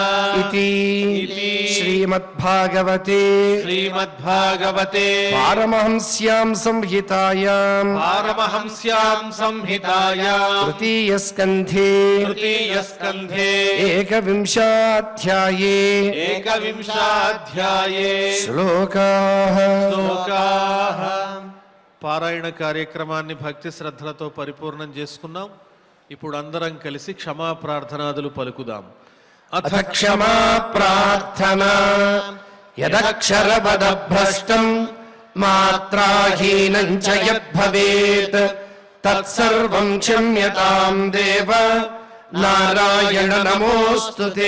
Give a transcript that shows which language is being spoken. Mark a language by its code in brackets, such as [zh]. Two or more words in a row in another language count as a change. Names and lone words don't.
[sa] इति श्रीमद्भागवते श्रीमद्भागवते पारमहंस्यां संहितायां पारमहंस्यां संहितायां तृतीयस्कन्धे तृतीयस्कन्धे एकविंशाध्याये एकविंशाध्याये శ్లోకాః శ్లోకాః. [te] పారాయణ కార్యక్రమాన్ని భక్తి శ్రద్ధలతో పరిపూర్ణం చేసుకున్నాం. ఇప్పుడు అందరం కలిసి క్షమా ప్రార్థనాదులు పలుకుదాం. [sa] అథ క్షమా ప్రార్థనా యదక్షరపదభ్రష్టం మాత్రాహీనం చ యద్భవేత్ తత్సర్వం క్షమ్యతాం దేవ నారాయణ నమోస్తుతే.